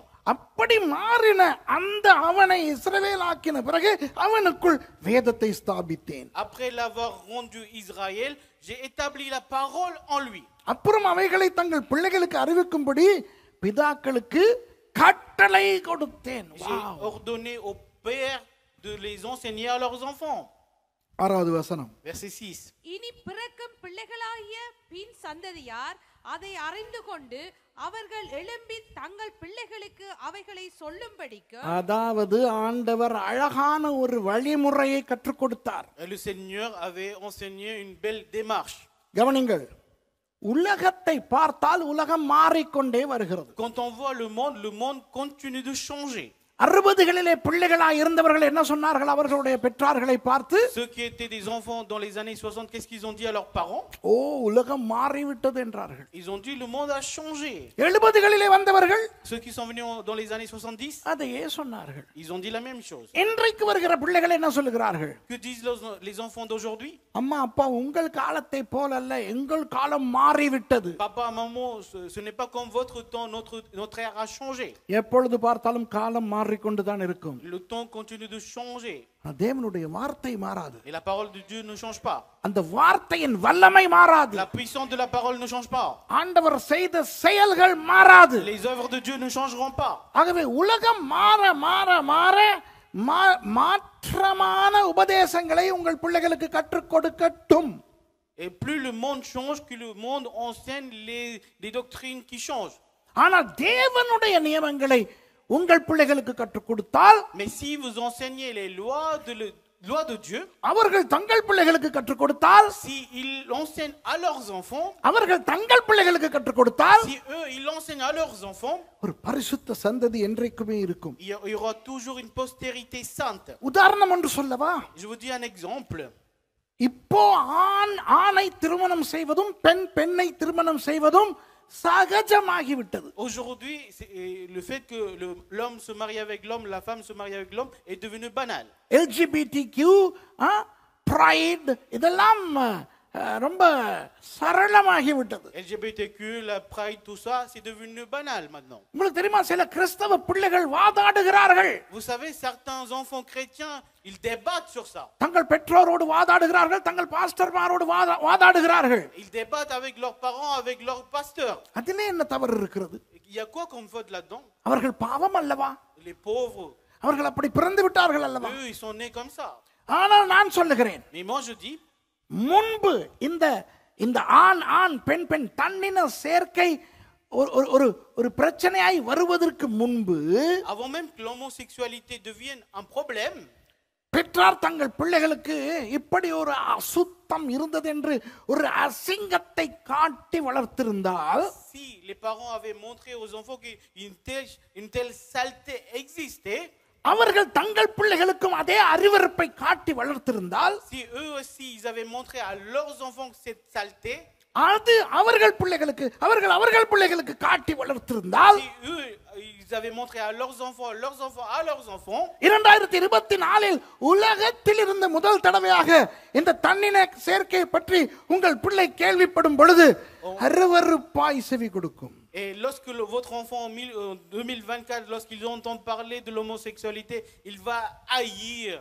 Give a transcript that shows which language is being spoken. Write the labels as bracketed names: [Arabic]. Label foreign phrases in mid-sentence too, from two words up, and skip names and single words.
[Tamil] அப்படி மாறின அந்த அவனை இஸ்ரவேல் ஆக்கின பிறகு அவனுக்குள் வேதத்தை ஸ்தாபித்தேன். [French] Après l'avoir rendu Israël, j'ai établi la parole en lui. [Tamil] அப்புறம் அவைகளை தங்கள் பிள்ளைகளுக்கு அறிவிக்கும்படி பிதாக்களுக்கு கட்டளை கொடுத்தேன். [French] J'ai ordonné aux pères de les enseigner à leurs enfants. [Tamil] 6வது வசனம். [French] Verset 6. [Tamil] இனி பிறக்கும் பிள்ளைகளாகிய பின் சந்ததியார் அதை அறிந்து கொண்டு அவர்கள் எழும்பி தங்கள் பிள்ளைகளுக்கு அவைகளை சொல்லும்படிக்கு. அதாவது ஆண்டவர் அழகான ஒரு வழிமுறையை கற்றுக் கொடுத்தார். [French] Le Seigneur avait enseigné une belle démarche. [Tamil] கவனிங்கள், உலகத்தை பார்த்தால் உலகம் மாறிக்கொண்டே வருகிறது. [French] Quand on voit le monde continue de changer. [Tamil] 60களிலே பிள்ளைகளாய் இருந்தவர்கள் என்ன சொன்னார்கள் அவர்களுடைய பெற்றார்களை பார்த்து? [French] Ceux qui étaient des enfants dans les années 60, qu'est-ce qu'ils ont dit à leurs parents? [Tamil] ஓ, உலகம் மாறிவிட்டது என்றார்கள். [French] Ils ont dit le monde a changé. [Tamil] 70களிலே வந்தவர்கள் [French] Ceux qui sont venus dans les années 70, [Tamil] அதையே சொன்னார்கள். [French] ils ont dit la même chose. [Tamil] இன்றைக்கு வருகிற பிள்ளைகள் என்ன சொல்லுகிறார்கள்? [French] Que disent les enfants d'aujourd'hui? [Tamil] அம்மா அப்பா, உங்கள் காலத்தை போலல்ல, எங்கள் காலம் மாறிவிட்டது. [French] Papa, maman, ce n'est pas comme votre temps, notre ère a changé. [Tamil] எப்பொழுது பார்த்தாலும் காலம் மாறிக்கொண்டுதான் இருக்கும். [French] Le temps continue de changer. [Tamil] தேவனுடைய வார்த்தை மாறாது. [French] Et la parole de Dieu ne change pas. [Tamil] அந்த வார்த்தையின் வல்லமை மாறாது. [French] La puissance de la parole ne change pas. [Tamil] ஆண்டவர் செய்த செயல்கள் மாறாது. [French] Les œuvres de Dieu ne changeront pas. [Tamil] ஆகவே உலகம் மாற மாற மாற மாற்றமான உபதேசங்களை உங்கள் பிள்ளைகளுக்கு கற்றுக் கொடுக்கட்டும். [French] Et plus le monde change, que le monde enseigne les doctrines qui changent. [Tamil] ஆனால் தேவனுடைய நியமங்களை உங்கள் பிள்ளைகளுக்கு கற்றுக் கொடுத்தால், [French] Mais si vous enseignez les lois de Dieu, [Tamil] அவர்கள் தங்கள் பிள்ளைகளுக்கு கற்றுக் கொடுத்தால், [French] si ils l'enseignent à leurs enfants, [Tamil] அவர்கள் தங்கள் பிள்ளைகளுக்கு கற்றுக் கொடுத்தால், [French] si eux ils l'enseignent à leurs enfants, [Tamil] ஒரு பரிசுத்த சந்ததி என்றைக்குமே இருக்கும். [French] il y aura toujours une postérité sainte. [Tamil] உதாரணம் ஒன்று சொல்லவா? [French] Je vous dis un exemple. [Tamil] இப்போ ஆணை திருமணம் செய்வதும் பெண்ணை திருமணம் செய்வதும் சகஜமாகிவிட்டது. [French] Aujourd'hui, le fait que l'homme se marie avec l'homme, la femme se marie avec l'homme est devenu banal. [Tamil] LGBTQ, pride, இதெல்லாம் ரொம்ப சரளமாகிவிட்டது. [French] LGBTQ, la pride, tout ça, c'est devenu banal maintenant. [Tamil] உங்களுக்கு தெரியுமா, சில கிறிஸ்தவ பிள்ளைகள் வாதாடுகிறார்கள். [French] Vous savez, certains enfants chrétiens, ils débattent sur ça. [Tamil] தங்கள் பெற்றோரோடு வாதாடுகிறார்கள், தங்கள் பாஸ்டர்மாரோடு வாதாடுகிறார்கள். [French] Ils débattent avec leurs parents, avec leurs pasteurs. [Tamil] அதிலே என்ன தவறு இருக்கிறது? [French] Il y a quoi comme faute là-dedans? [Tamil] அவர்கள் பாவம் அல்லவா? [French] Les pauvres, [Tamil] அவர்கள் அப்படி பிறந்து விட்டார்கள் அல்லவா? [French] eux, ils sont nés comme ça. [Tamil] ஆனால் நான் சொல்லுகிறேன், [French] Mais moi, je dis, [Tamil] முன்பு இந்த ஆண் பெண் தன்னின சேர்க்கை ஒரு பிரச்சனையாய் வருவதற்கு முன்பு, [French] avant même que l'homosexualité devienne un problème, [Tamil] பெற்றார் தங்கள் பிள்ளைகளுக்கு இப்படி ஒரு அசுத்தம் இருந்தது என்று ஒரு அசிங்கத்தை காட்டி வளர்த்திருந்தால், [French] si les parents avaient montré aux enfants qu'une telle saleté existait, [Tamil] அவர்கள் தங்கள் பிள்ளைகளுக்கும் அதே அறிவறுப்பை காட்டி வளர்த்திருந்தால், [French] si eux aussi ils avaient montré à leurs enfants cette saleté, [Tamil] அது அவர்கள் பிள்ளைகளுக்கு காட்டி வளர்த்திருந்தால், [French] si eux ils ils avaient montré à leurs enfants, à leurs enfants. [Tamil] 2024 உலகத்தில் இருந்த முதல் தடவையாக இந்த தன்னின சேர்க்கை பற்றி உங்கள் பிள்ளை கேள்விப்படும் பொழுது அருவருப்பாய் செவி கொடுக்கும். [French] Et lorsque votre enfant en 2024, lorsqu'il entend parler de l'homosexualité, il va haïr.